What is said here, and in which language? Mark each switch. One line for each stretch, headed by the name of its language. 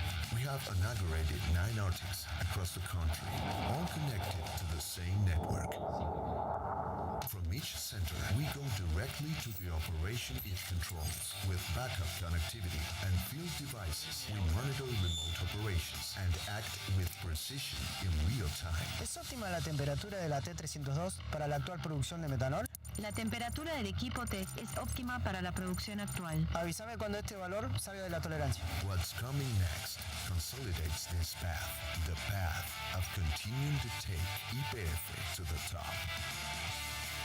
English: We have inaugurated 9 Arctics across the country, all connected to the same network. From each center, we go directly to the operation it controls. With backup connectivity and field devices, we monitor remote operations and act with precision in real time.
Spanish: ¿Es óptima la temperatura de la T302 para la actual producción de metanol? La temperatura del equipo T es óptima para la producción actual. Avísame cuando este valor salga de la tolerancia.
English: What's coming next consolidates this path, the path of continuing to take YPF to the top.